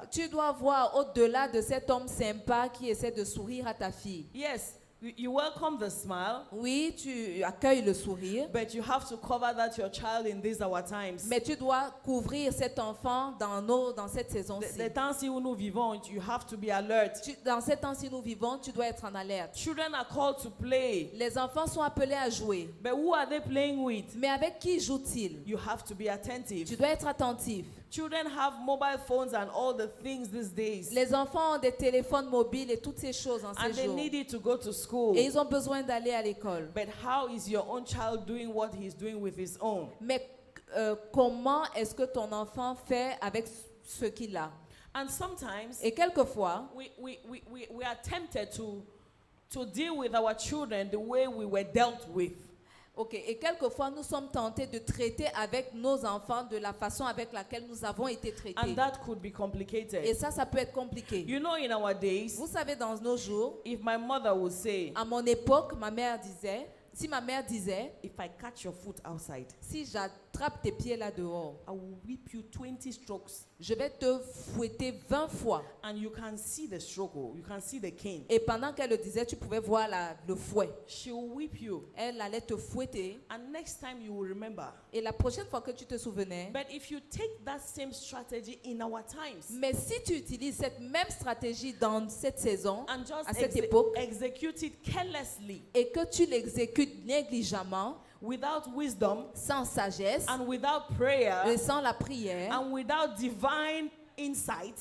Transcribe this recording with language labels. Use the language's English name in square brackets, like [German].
[French] Tu dois voir au-delà de cet homme sympa qui essaie de sourire à ta fille. [English] Yes, You welcome the smile, [French] Oui, tu accueilles le sourire, [English] but you have to cover that your child in these our times. [French] mais tu dois couvrir cet enfant dans cette saison-ci. Les temps-ci où nous vivons, [English] you have to be alert. [French] Dans ces temps-ci nous vivons, tu dois être en alerte. [English] Children are called to play, [French] Les enfants sont appelés à jouer. [English] but who are they playing with? [French] Mais avec qui jouent-ils? [English] You have to be attentive. [French] Tu dois être attentif. [English] Children have mobile phones and all the things these days, [French] Les enfants ont des téléphones mobiles et toutes ces choses en [English] and they [French] jours. [English] need it to go to school. [French] Et ils ont besoin d'aller à l'école. [English] But how is your own child doing what he's doing with his own? [French] Mais comment est-ce que ton enfant fait avec ce qu'il a? [English] And sometimes [French] Et quelquefois, [English] we are tempted to deal with our children the way we were dealt with. [French] et quelquefois nous sommes tentés de traiter avec nos enfants de la façon avec laquelle nous avons été traités. [English] And that could be [French] Et [English] complicated. [French] ça peut être compliqué. [English] You know, in our days, [French] Vous savez, dans nos jours, [English] if my mother would say, [French] à mon époque, ma mère disait, [English] if I catch your foot outside, [French] si j'attrape tes pieds là dehors, [English] I will whip you 20 strokes. [French] je vais te fouetter 20 fois. [English] And you can see the stroke, you can see the cane. [French] Et pendant qu'elle le disait, tu pouvais voir le fouet. [English] She will whip you. [French] Elle allait te fouetter. [English] And next time you will remember. [French] Et la prochaine fois que tu te souvenais, [English] But if you take that same strategy in our times, [French] mais si tu utilises cette même stratégie dans cette saison, [English] and just [French] à cette époque, [English] execute it carelessly, [French] et que tu l'exécutes négligemment, [English] without wisdom, [French] sans sagesse, [English] and without prayer, [French] et sans la prière, [English] and without divine insight,